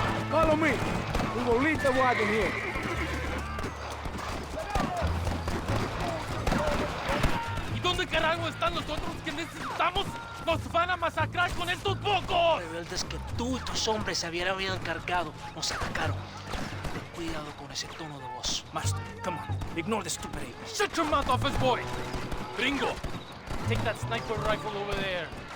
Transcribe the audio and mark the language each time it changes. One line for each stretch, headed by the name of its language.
English: Follow me. We will lead the wagon here.
Spanish: ¿Y dónde carajo están los otros que necesitamos? ¡Nos van a masacrar con estos pocos! Rebeldes que tú y tus hombres se habían encargado nos atacaron. Ten cuidado con ese tono de voz.
English: Marston, come on. Ignore the stupid ape. Shut your mouth, office boy! Gringo, take that sniper rifle over there.